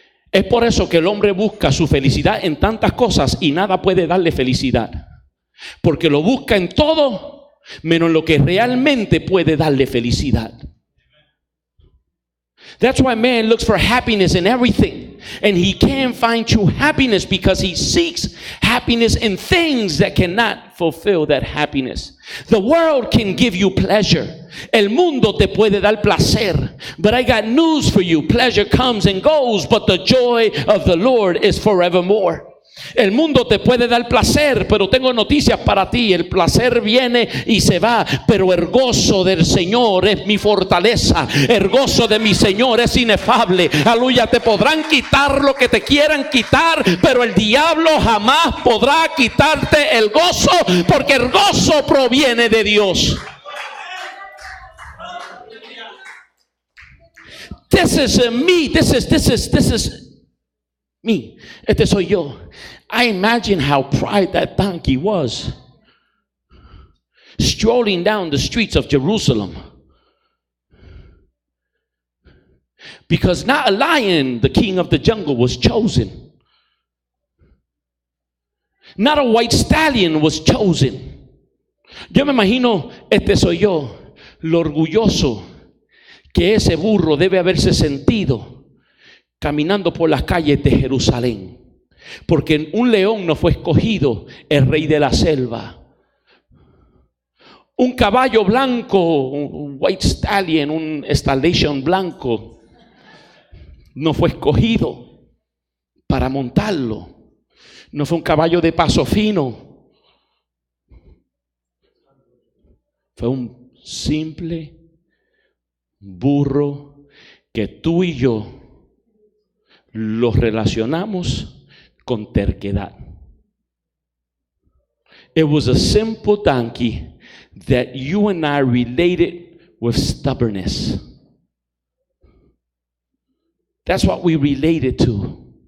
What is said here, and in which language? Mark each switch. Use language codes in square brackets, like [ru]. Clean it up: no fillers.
[es] Es por eso que el hombre busca su felicidad en tantas cosas y nada puede darle felicidad. Porque lo busca en todo menos lo que realmente puede darle felicidad. [en] That's why man looks for happiness in everything. And he can't find true happiness because he seeks happiness in things that cannot fulfill that happiness. The world can give you pleasure. [es] El mundo te puede dar placer. [en] But I got news for you. Pleasure comes and goes, but the joy of the Lord is forevermore. [es] El mundo te puede dar placer, pero tengo noticias para ti. El placer viene y se va, pero el gozo del Señor es mi fortaleza. El gozo de mi Señor es inefable. Aleluya. Te podrán quitar lo que te quieran quitar, pero el diablo jamás podrá quitarte el gozo, porque el gozo proviene de Dios. [en] This is me. This is me. [es] Este soy yo. [en] I imagine how proud that donkey was, strolling down the streets of Jerusalem. Because not a lion, the king of the jungle, was chosen. Not a white stallion was chosen. [es] Yo me imagino, este soy yo, lo orgulloso que ese burro debe haberse sentido caminando por las calles de Jerusalén. Porque un león no fue escogido el rey de la selva. Un caballo blanco, un [en] white stallion, [es] un stallion blanco, no fue escogido para montarlo. No fue un caballo de paso fino. Fue un simple burro que tú y yo los relacionamos con terquedad. [en] It was a simple donkey that you and I related with stubbornness. That's what we related to.